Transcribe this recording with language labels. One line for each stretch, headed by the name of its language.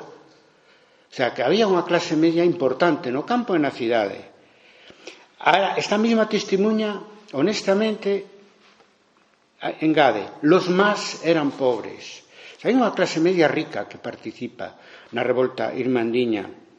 Galician: O sea, que había unha clase media importante no campo e na cidade. Esta mesma testimuña, honestamente, engade,
Spanish: los más eran pobres.
Galician: O sea, hai unha clase media rica que participa na revolta irmandiña.